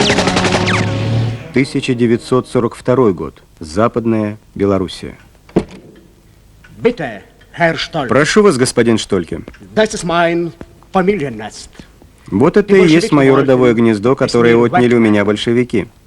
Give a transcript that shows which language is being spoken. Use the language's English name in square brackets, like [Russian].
[Russian] — 1942 год. Западная Белоруссия. [German] Bitte, Herr Stolk. [Russian] Прошу вас, господин Штольке. [German] Das ist mein Familiennest. [Russian] Вот это и есть мое родовое гнездо, которое отняли у меня большевики.